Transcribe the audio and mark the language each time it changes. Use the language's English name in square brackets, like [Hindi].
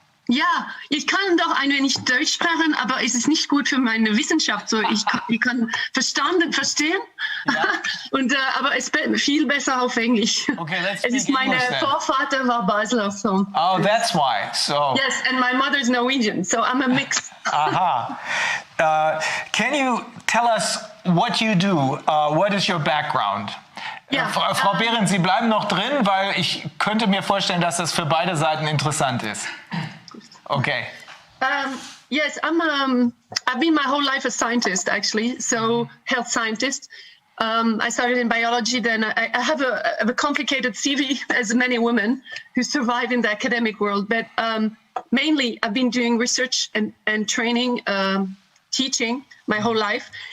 [German] Ja, ich kann doch ein wenig Deutsch sprechen, aber es ist nicht gut für meine Wissenschaft. So, ich kann verstehen, ja. Aber es ist viel besser auf Englisch. [English] Okay, let's [German] es ist meine Vorvater war Basler, so. [English] Oh, that's why. So. Yes, and my mother is Norwegian, so I'm a mix. Aha. Can you tell us what you do? What is your background? [German] Ja, Frau Behrendt, Sie bleiben noch drin, weil ich könnte mir vorstellen, dass das für beide Seiten interessant ist. [English] Okay. Yes, I've been my whole life a scientist, actually, so health scientist. I started in biology, then I have a complicated CV, as many women who survive in the academic world, but mainly I've been doing research and training, teaching my whole life.